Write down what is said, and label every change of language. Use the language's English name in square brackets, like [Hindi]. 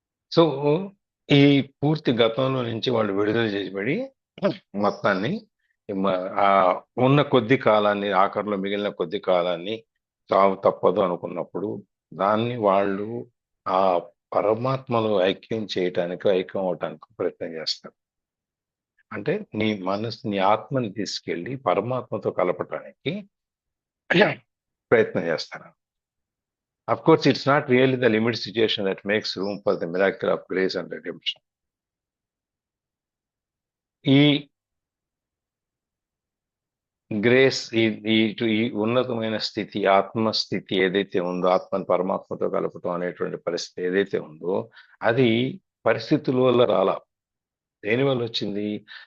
[Telugu] So ఈ పూర్తి గతంలో నుంచి వాళ్ళు విడుదల చేయబడి మొత్తాన్ని ఆ ఉన్న కొద్ది కాలాన్ని, ఆఖరిలో మిగిలిన కొద్ది కాలాన్ని చావు తప్పదు అనుకున్నప్పుడు దాన్ని వాళ్ళు ఆ పరమాత్మలో ఐక్యం అవటానికి ప్రయత్నం చేస్తారు. అంటే నీ మనసు, నీ ఆత్మని తీసుకెళ్ళి పరమాత్మతో కలపటానికి ప్రయత్నం చేస్తారు. [English] Of course, it's not really the limit situation that makes room for the miracle of grace and redemption. [Telugu] ఈ గ్రేస్, ఈ ఉన్నతమైన స్థితి, ఆత్మస్థితి ఏదైతే ఉందో, ఆత్మని పరమాత్మతో కలపటం అనేటువంటి పరిస్థితి ఏదైతే ఉందో అది పరిస్థితుల వల్ల రాలా. దేని వల్ల వచ్చింది?